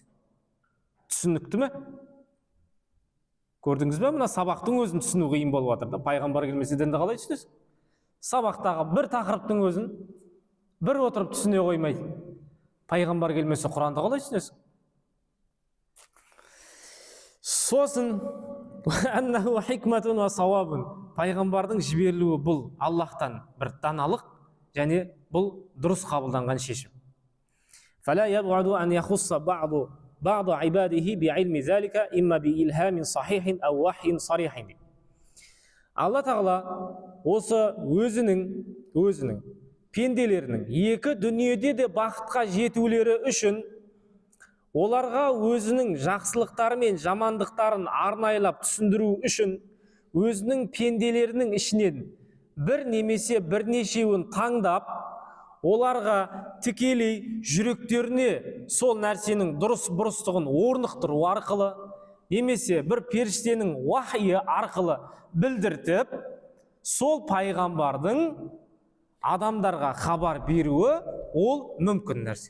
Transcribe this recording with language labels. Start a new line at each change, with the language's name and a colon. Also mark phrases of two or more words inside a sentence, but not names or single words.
Kazakh: Түсінікті ме? Көрдіңіз бе? Мына сабақтың өзін түсіну қиын болып жатыр да. Пайғамбар келмесе дінді қалай түсінесің? Сабақтағы бір тақырыптың өзін бір отырып түсіне қоймайды. Пайғамбар келмесе Құранды қалай түсінесің? Сосын
Arabic: أنه حكمة وصواب,
Kazakh: пайғамбардың жіберілуі бұл Аллахтан бір даналық және бұл дұрыс қабылданған шешім.
Arabic: فلا يبعد أن يخص بعض عباده بعلم ذلك إما بإلهام صحيح أو وحي صريح.
Kazakh: Алла тағала осы өзінің пенделерінің екі дүниеде де бақытқа жетулері үшін оларға өзінің жақсылықтары мен жамандықтарын арнайлап түсіндіру үшін өзінің пенделерінің ішінен бір немесе бірнешеуін таңдап оларға тікелей жүректеріне сол нәрсенің дұрыс бұрыстығын орнықтыру арқылы немесе бір періштенің уахйы арқылы білдіртіп сол пайғамбардың адамдарға хабар беруі ол мүмкін нәрсе.